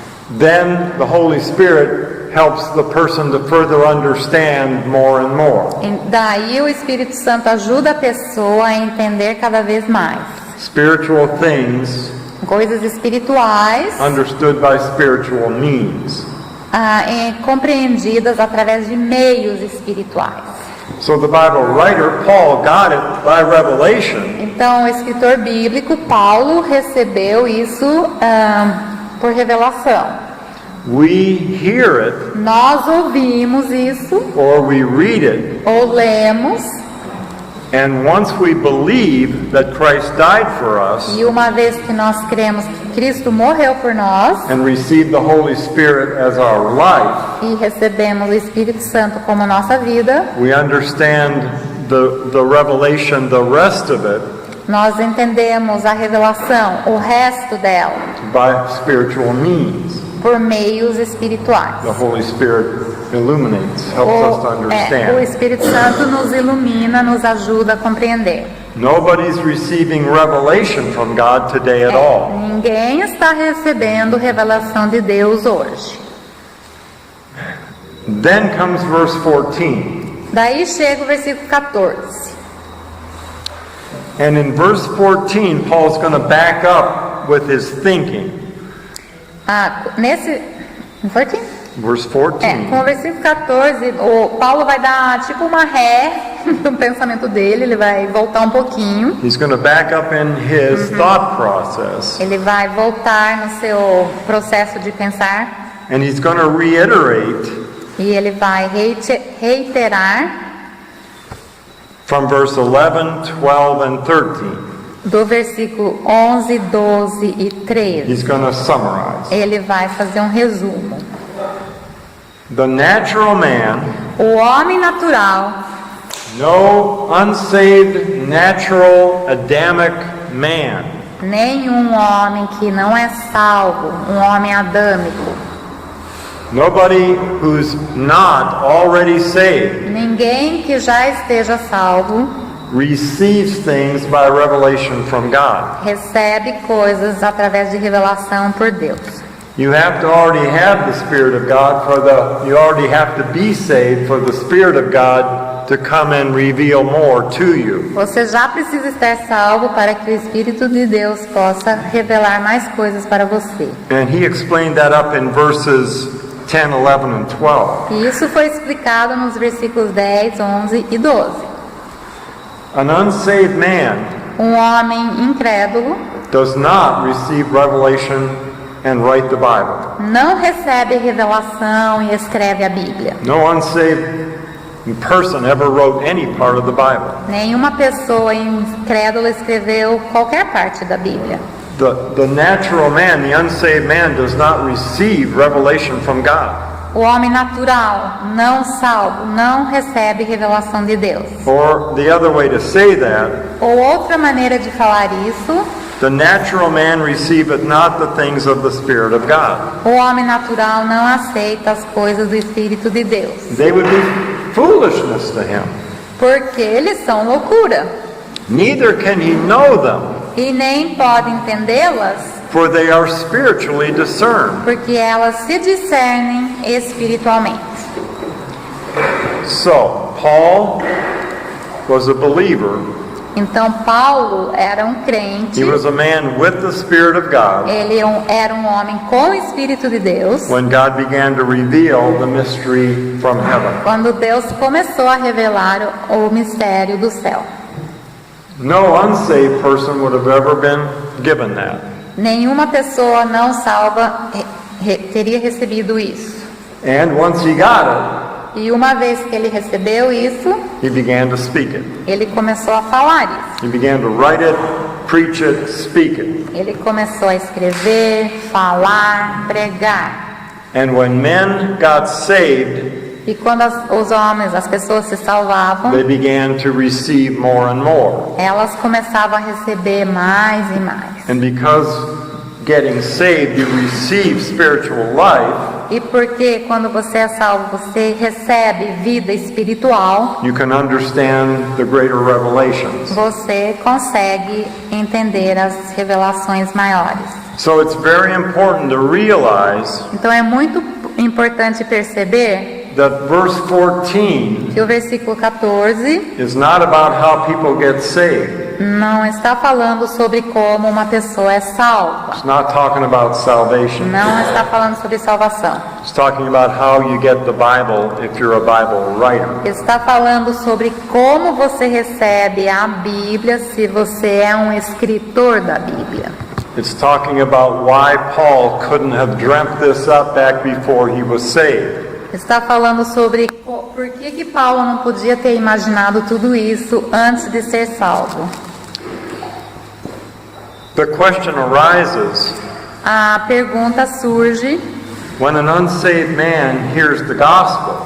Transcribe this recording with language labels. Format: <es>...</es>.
<en>then the Holy Spirit helps the person to further understand more and more.</en> <pt>daí o Espírito Santo ajuda a pessoa a entender cada vez mais.</pt> <en>Spiritual things</en> <pt>Coisas espirituais</pt> <en>understood by spiritual means.</en> <pt>Compreendidas através de meios espirituais.</pt> <en>So the Bible writer, Paul, got it by revelation,</en> <pt>Então, o escritor bíblico Paulo recebeu isso por revelação.</pt> <en>we hear it</en> <pt>Nós ouvimos isso</pt> <en>or we read it,</en> <pt>ou lemos,</pt> <en>and once we believe that Christ died for us</en> <pt>e uma vez que nós cremos que Cristo morreu por nós</pt> <en>and receive the Holy Spirit as our life,</en> <pt>e recebemos o Espírito Santo como nossa vida,</pt> <en>we understand the revelation, the rest of it,</en> <pt>nós entendemos a revelação, o resto dela,</pt> <en>by spiritual means.</en> <pt>por meios espirituais.</pt> <en>The Holy Spirit illuminates, helps us to</en> <pt>O</pt> <en>understand.</en> <pt>Espírito Santo nos ilumina, nos ajuda a compreender.</pt> <en>Nobody's receiving revelation from God today at all.</en> <pt>Ninguém está recebendo revelação de Deus hoje.</pt> <en>Then comes verse 14.</en> <pt>Daí chega o versículo 14.</pt> <en>And in verse 14, Paul's going to back up with his thinking.</en> <pt>Nesse 14?</pt> <en>Verse 14.</en> <pt>Com o versículo 14, o Paulo vai dar tipo uma ré no pensamento dele, ele vai voltar um pouquinho.</pt> <en>He's going to back up in his thought process.</en> <pt>Ele vai voltar no seu processo de pensar</pt> <en>And he's going to reiterate</en> <pt>e ele vai reiterar</pt> <en>from verse 11, 12, and 13.</en> <pt>do versículo 11, 12 e 13.</pt> <en>He's going to summarize.</en> <pt>Ele vai fazer um resumo.</pt> <en>The natural man,</en> <pt>O homem natural,</pt> <en>no unsaved, natural, Adamic man,</en> <pt>nenhum homem que não é salvo, um homem adâmico,</pt> <en>nobody who's not already saved,</en> <pt>ninguém que já esteja salvo,</pt> <en>receives things by revelation from God.</en> <pt>recebe coisas através de revelação por Deus.</pt> <en>You have to already have the Spirit of God you already have to be saved for the Spirit of God to come and reveal more to you.</en> <pt>Você já precisa estar salvo para que o Espírito de Deus possa revelar mais coisas para você.</pt> <en>And he explained that up in verses 10, 11, and 12.</en> <pt>E isso foi explicado nos versículos 10, 11 e 12.</pt> <en>An unsaved man</en> <pt>Um homem incrédulo</pt> <en>does not receive revelation and write the Bible.</en> <pt>não recebe revelação e escreve a Bíblia.</pt> <en>No unsaved person ever wrote any part of the Bible.</en> <pt>Nenhuma pessoa incrédula escreveu qualquer parte da Bíblia.</pt> <en>The natural man, the unsaved man, does not receive revelation from God.</en> <pt>O homem natural, não salvo, não recebe revelação de Deus.</pt> <en>Or the other way to say that,</en> <pt>Ou outra maneira de falar isso,</pt> <en>the natural man receiveth not the things of the Spirit of God.</en> <pt>o homem natural não aceita as coisas do Espírito de Deus,</pt> <en>They would be foolishness to him.</en> <pt>porque eles são loucura,</pt> <en>Neither can he know them,</en> <pt>e nem pode entendê-las,</pt> <en>for they are spiritually discerned.</en> <pt>porque elas se discernem espiritualmente.</pt> <en>So, Paul was a believer.</en> <pt>Então Paulo era um crente,</pt> <en>He was a man with the Spirit of God</en> <pt>ele era um homem com o Espírito de Deus,</pt> <en>when God began to reveal the mystery from heaven.</en> <pt>quando Deus começou a revelar o mistério do céu.</pt> <en>No unsaved person would have ever been given that.</en> <pt>Nenhuma pessoa não salva teria recebido isso.</pt> <en>And once he got it,</en> <pt>E uma vez que ele recebeu isso,</pt> <en>he began to speak it.</en> <pt>ele começou a falar isso.</pt> <en>He began to write it, preach it, speak it.</en> <pt>Ele começou a escrever, falar, pregar.</pt> <en>And when men got saved,</en> <pt>E quando os homens, as pessoas se salvavam,</pt> <en>they began to receive more and more.</en> <pt>elas começavam a receber mais e mais.</pt> <en>And because getting saved, you receive spiritual life,</en> <pt>E porque quando você é salvo, você recebe vida espiritual,</pt> <en>you can understand the greater revelations.</en> <pt>você consegue entender as revelações maiores.</pt> <en>So it's very important to realize</en> <pt>Então é muito importante perceber</pt> <en>that verse 14</en> <pt>que o versículo 14</pt> <en>is not about how people get saved.</en> <pt>não está falando sobre como uma pessoa é salva.</pt> <en>It's not talking about salvation.</en> <pt>Não está falando sobre salvação.</pt> <en>It's talking about how you get the Bible if you're a Bible writer.</en> <pt>Está falando sobre como você recebe a Bíblia se você é um escritor da Bíblia.</pt> <en>It's talking about why Paul couldn't have dreamt this up back before he was saved.</en> <pt>Está falando sobre por que Paulo não podia ter imaginado tudo isso antes de ser salvo.</pt> <en>The question arises,</en> <pt>A pergunta surge</pt> <en>when an unsaved man hears the gospel,</en>